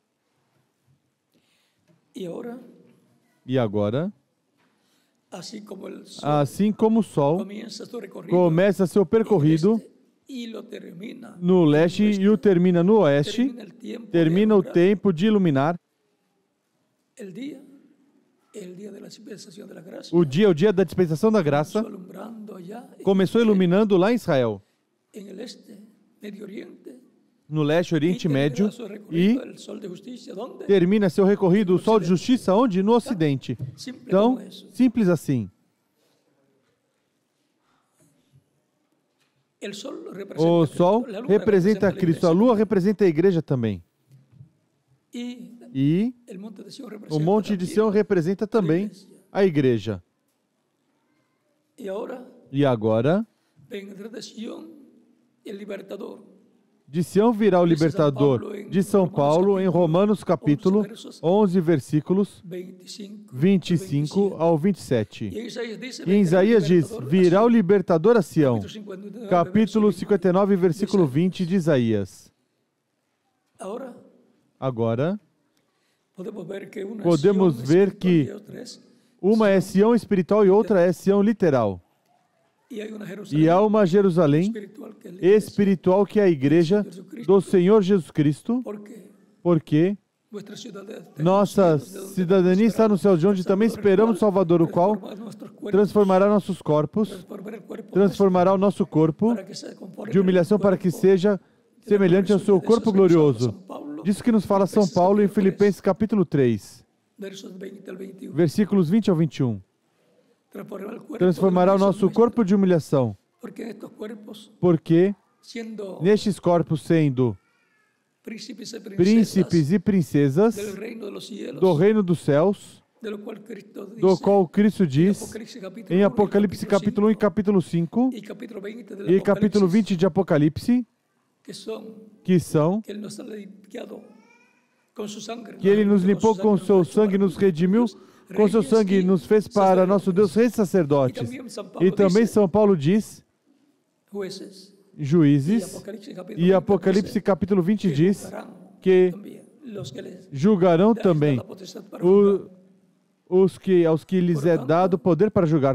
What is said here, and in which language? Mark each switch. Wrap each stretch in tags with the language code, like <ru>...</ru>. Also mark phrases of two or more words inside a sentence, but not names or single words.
<pt>E agora, assim como o sol começa seu percorrido no leste e o termina no oeste, termina o tempo de iluminar. O dia da dispensação da graça, começou iluminando lá em Israel, no leste, Oriente Médio,</pt> <es>su recorrido</es> <pt>e</pt> <es>el sol de justicia, ¿dónde?</es> <pt>termina seu recorrido o sol de justiça onde? No Ocidente.</pt> <es>Simple</es> <pt>Então,</pt> <es>como eso.</es> <pt>simples assim.</pt> <es>El sol</es> <pt>O representa a sol</pt> <es>Cristo, la luna representa la</es> <pt>Cristo, a</pt> <es>iglesia.</es> <pt>lua representa a igreja também. E</pt> <es>El monte de Sión</es> <pt>o</pt> <es>representa</es> <pt>Monte de</pt> <es>también</es> <pt>Sião representa também a igreja.</pt> <es>Y ahora</es> <pt>E agora,</pt> <es>vendrá de Sión el libertador.</es> <pt>de Sião virá o libertador de São Paulo em Romanos capítulo 11, versículos 25 ao 27.</pt> <es>Y Isaías dice,</es> <pt>E em Isaías diz, virá o libertador a Sião.</pt> <es>Capítulo</es> <pt>Capítulo</pt> <es>verso</es> <pt>59, versículo 20 de Isaías.</pt> <es>Ahora</es> <pt>Agora,</pt> <es>podemos ver que una</es> <pt>podemos</pt> <es>Sión</es> <pt>ver</pt> <es>espiritual</es> <pt>que</pt> <es>y otra es</es> <pt>uma é Sião espiritual e outra é Sião literal.</pt> <es>y hay una</es> <pt>E</pt> <es>Jerusalén</es> <pt>há uma Jerusalém</pt> <es>espiritual que es la iglesia.</es> <pt>espiritual que é a igreja do Senhor Jesus Cristo,</pt> <es>Porque</es> <pt>porque</pt> <es>nuestra ciudadanía está</es> <pt>nossa</pt> <es>en los cielos, de donde</es> <pt>cidadania está no céu, de onde também esperamos o Salvador, o qual</pt> <es>transformar nuestros cuerpos,</es> <pt>transformará nossos corpos,</pt> <es>transformar el cuerpo</es> <pt>transformará o nosso corpo</pt> <es>para que sea conforme</es> <pt>de humilhação para que seja semelhante ao seu corpo glorioso. Disso que nos fala São Paulo em Filipenses capítulo 3,</pt> <es>versos 20 al 21.</es> <pt>versículos 20 ao 21.</pt> <es>Transformará el cuerpo</es> <pt>Transformará o</pt> <es>de la</es> <pt>nosso</pt> <es>humilhación</es> <pt>corpo de humilhação,</pt> <es>porque en estos cuerpos,</es> <pt>porque</pt> <es>siendo</es> <pt>nestes corpos, sendo</pt> <es>príncipes y princesas</es> <pt>príncipes e princesas</pt> <es>del reino de los cielos,</es> <pt>do reino dos céus,</pt> <es>de lo cual Cristo dice</es> <pt>do qual Cristo</pt> <es>en</es> <pt>diz</pt> <es>Apocalipsis capítulo</es> <pt>em</pt> <es>1 y</es> <pt>Apocalipse capítulo 1 e capítulo 5</pt> <es>y capítulo 20 del</es> <pt>e capítulo</pt> <es>Apocalipsis,</es> <pt>20 de Apocalipse, que são que</pt> <es>que Ele nos ha limpiado</es> <pt>com sua sangue, Ele nos limpou com seu sangue, nos redimiu, com seu sangue nos fez para nosso Deus reis sacerdotes. E também São Paulo diz,</pt> <es>jueces,</es> <pt>Juízes, e Apocalipse capítulo 20 diz que julgarão também aos que lhes é dado poder para julgar.</pt>